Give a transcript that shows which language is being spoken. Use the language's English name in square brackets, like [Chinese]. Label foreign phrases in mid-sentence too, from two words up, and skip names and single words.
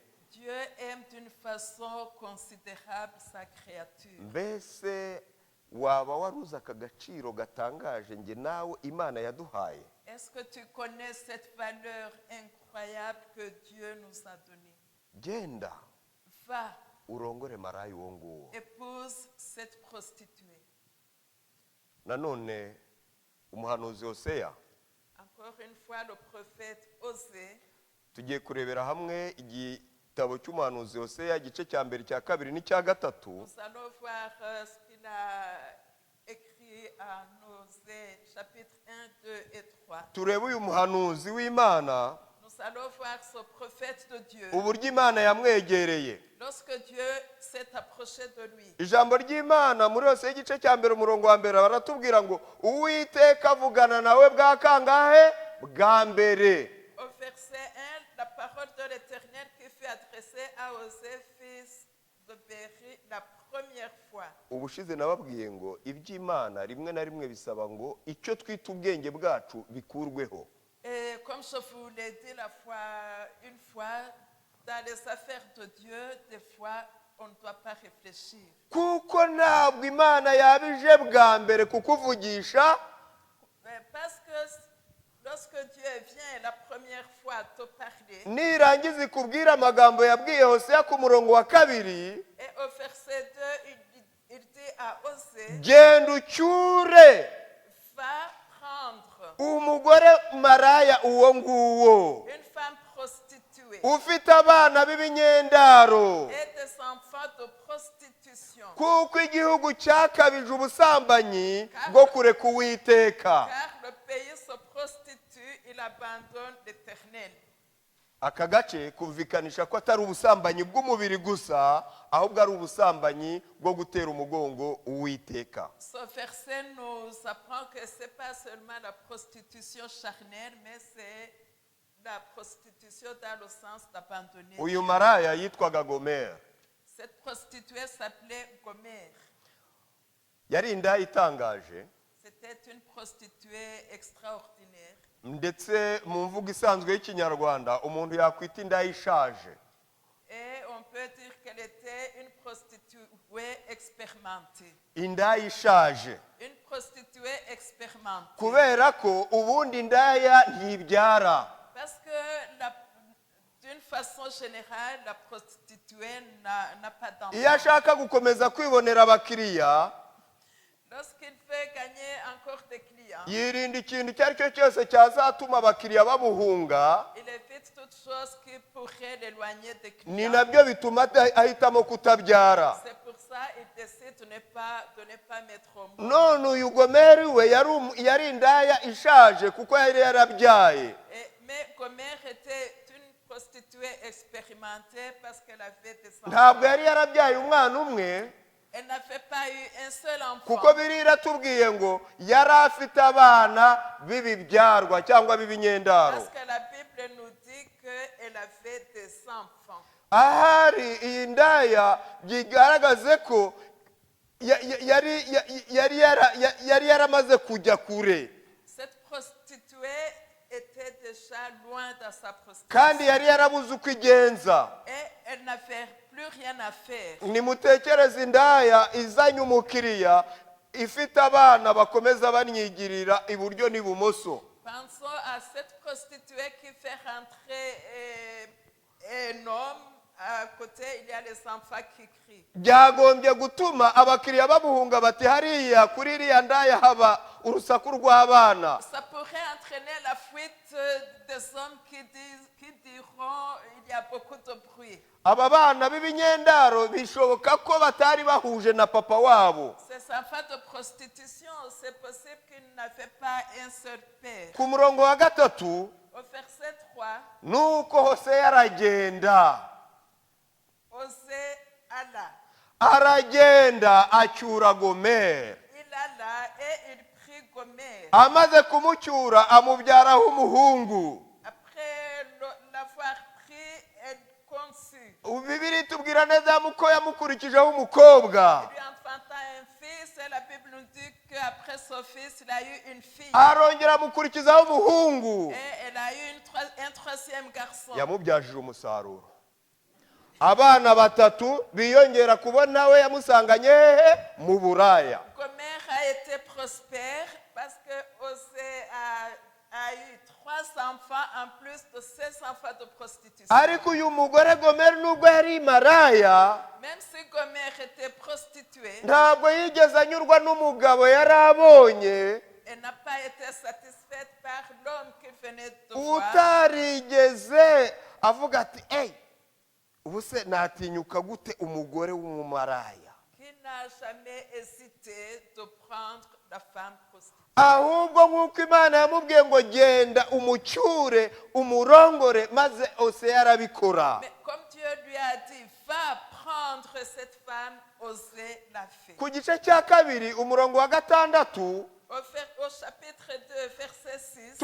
[French] Dieu aime d'une façon considérable sa créature. [Kinyarwanda] Mbese waba waruzi aka gaciro gatangaje nge nawe Imana yaduhaye? [French] Est-ce que tu connais cette valeur incroyable que Dieu nous a donnée? [Kinyarwanda] Genda [French] Va, [Kinyarwanda] urongore maraya uwo nguwo. [French] épouse cette prostituée. [Kinyarwanda] Nanone umuhanuzi Hoseya, [French] Encore une fois, le prophète Osée. [Kinyarwanda] tugiye kurebera hamwe igitabo cy'umuhanuzi Hoseya igice cya mbere, cya kabiri n'icya gatatu. [French] Nous allons voir ce qu'il a écrit à Osée, chapitre 1, 2 et 3. [Kinyarwanda] Turebe uyu muhanuzi w'Imana [French] Nous allons voir ce prophète de Dieu. [Kinyarwanda] uburyo Imana yamwegereye. [French] Lorsque Dieu s'est approché de lui. [Kinyarwanda] Ijambo ry'Imana muri Hoseya igice cya mbere umurongo wa mbere baratubwira ngo Uwiteka avugana nawe bwa kangahe? Bwa mbere. [French] Au verset 1, la parole de l'Éternel qui fut adressée à Osée, fils de Béri, la première fois. [Kinyarwanda] Ubushize nababwiye ngo iby'Imana rimwe na rimwe bisaba ngo icyo twita ubwenge bwacu bikurweho. [French] Et comme je vous l'ai dit une fois, dans les affaires de Dieu, des fois, on ne doit pas réfléchir. [Kinyarwanda] Kuko ntabwo Imana yabije bwa mbere kukuvugisha, [French] Parce que lorsque Dieu vient la première fois te parler, [Kinyarwanda] nirangiza ikubwira amagambo yabwiye Hoseya ku murongo wa kabiri, [French] et au verset 2, il dit à Osée, [Kinyarwanda] genda ucyure [French] va prendre [Kinyarwanda] umugore maraya uwo nguwo [French] une femme prostituée [Kinyarwanda] ufite abana b'ibinyendaro, [French] et des enfants de prostitution, [Kinyarwanda] kuko igihugu cyakabije ubusambanyi bwo kureka Uwiteka. [French] car le pays se prostitue, il abandonne l'Éternel. [Kinyarwanda] Aka gace kumvikanisha ko atari ubusambanyi bw'umubiri gusa, ahubwo ari ubusambanyi bwo gutera umugongo Uwiteka. [French] Ce verset nous apprend que ce n'est pas seulement la prostitution charnelle, mais c'est la prostitution dans le sens d'abandonner. [Kinyarwanda] Uyu maraya yitwaga Gomer. [French] Cette prostituée s'appelait Gomer. [Kinyarwanda] Yari indaya itangaje, [French] C'était une prostituée extraordinaire. [Kinyarwanda] ndetse mu mvugo isanzwe y'ikinyarwanda umuntu yakwita indaya ishaje. [French] Et on peut dire qu'elle était une prostituée expérimentée. [Kinyarwanda] Indaya ishaje. [French] Une prostituée expérimentée. [Kinyarwanda] Kubera ko ubundi indaya ntibyara. [French] Parce que d'une façon générale, la prostituée n'a pas d'enfant. [Kinyarwanda] Iyo ashaka gukomeza kwibonera abakiriya, [French] Lorsqu'il veut gagner encore des clients, [Kinyarwanda] yirinda ikintu icyo ari cyo cyose cyazatuma abakiriya bamuhunga. [French] il évite toute chose qui pourrait l'éloigner des [Kinyarwanda] Ni [French] clients. [Kinyarwanda] nabyo bituma ahitamo kutabyara. [French] C'est pour ça qu'il décide de ne pas mettre au monde. [Kinyarwanda] None uyu Gomeri we yari indaya ishaje kuko yari yarabyaye. [French] Mais Gomer était une prostituée expérimentée parce qu'elle avait des enfants. [Kinyarwanda] Ntabwo yari yarabyaye umwana umwe, [French] Elle n'avait pas eu un seul enfant. [Kinyarwanda] kuko Bibiliya iratubwiye ngo yari afite abana b'ibibyarwa cyangwa b'ibinyendaro. [French] Parce que la Bible nous dit qu'elle avait des enfants. [Kinyarwanda] Ahari iyi ndaya bigaragaze ko yari yaramaze kujya kure, [French] Cette prostituée était déjà loin dans sa prostitution. [Kinyarwanda] kandi yari yarabuze uko igenza. [French] Et elle n'avait plus rien à faire. [Kinyarwanda] Nimutekereze indaya izanye umukiriya ifite abana bakomeza banyigirira iburyo n'ibumoso. [French] Pensons à cette prostituée qui fait rentrer un homme. À côté, il y a les enfants qui crient. [Kinyarwanda] Byagombye gutuma abakiriya bamuhunga bati hariya kuri iriya ndaya haba urusaku rw'abana. [French] Ça pourrait entraîner la fuite des hommes qui diront [Kinyarwanda] aba bana b'ibinyendaro bishoboka ko batari bahuje na papa wabo. [French] Ces enfants de prostitution, c'est possible qu'ils n'avaient pas un seul père. [Kinyarwanda] Ku murongo wa gatatu, [French] Au verset 3, [Kinyarwanda] nuko Hoseya aragenda. [French] Osée alla. [Kinyarwanda] Aragenda acyura Gomeri. [French] Il alla et il prit Gomère. [Kinyarwanda] Amaze kumucyura amubyaraho umuhungu. [French] Après l'avoir pris et conçu, [Kinyarwanda] Bibiri tubwira neza ko yamukurikijeho umukobwa. [French] il lui enfanta un fils et la Bible nous dit qu'après son fils, il a eu une fille. [Kinyarwanda] Arongera amukurikizaho umuhungu. [French] Et elle a eu un troisième garçon. [Kinyarwanda] Yamubyajije umusaruro. Abana batatu biyongera kubona we yamusanganye hehe mu buraya. [French] Gomère a été prospère parce que Osée a eu 3 enfants en plus de 16 enfants de prostitution. [Kinyarwanda] Ariko uyu mugore Gomeri nubwo yari maraya, [French] Même si Gomère était prostituée, [Kinyarwanda] ntabwo yigeze anyurwa n'umugabo yari abonye, [French] elle n'a pas été satisfaite par l'homme qu'il venait de voir. [Kinyarwanda] utarigeze avuga ati ubu se natinyuka gute umugore w'umumaraya. [French] Qui n'a jamais hésité de prendre la femme prostituée. [Kinyarwanda] Ahubwo nk'uko Imana yamubwiye ngo genda umucyure umurongore, maze Hoseya arabikora. [French] Mais comme Dieu lui a dit, va prendre cette femme, Osée l'a fait. [Kinyarwanda] Ku gice cya kabiri umurongo wa gatandatu [French] Au chapitre 2, verset 6,